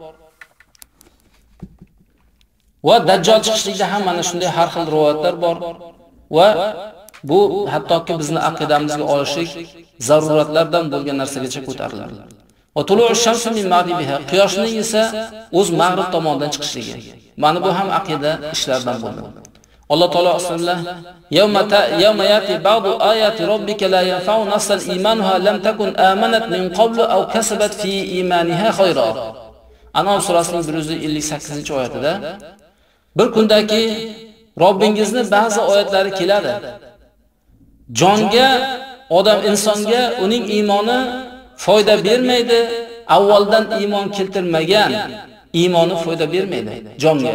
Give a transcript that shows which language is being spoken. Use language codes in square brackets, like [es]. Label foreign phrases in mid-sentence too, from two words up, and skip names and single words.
[uz] Va Dajjal chiqishlikda ham mana shunday har xil rivoyatlar bor va bu hattoki bizni aqidamizga olishlik zaruratlardan bo'lgan narsagacha ko'tariladi. [ar] وطلوع الشمس من مغربها, [uz] quyoshning esa o'z mag'rib tomonidan chiqishligi. Mana bu ham aqida ishlaridan bo'ladi. Alloh taolo aslida [ar] يوم يأتي بعض آيات ربك لا ينفع نفسا إيمانها لم تكن آمنت من قبل أو كسبت في إيمانها خيرا. [uz] An'am surasining 158-oyatida bir kundaki Robbingizni ba'zi oyatlari keladi. Jonga, odam insonga uning iymoni foyda bermaydi, avvaldan iymon keltirmagan iymoni foyda bermaydi jonga.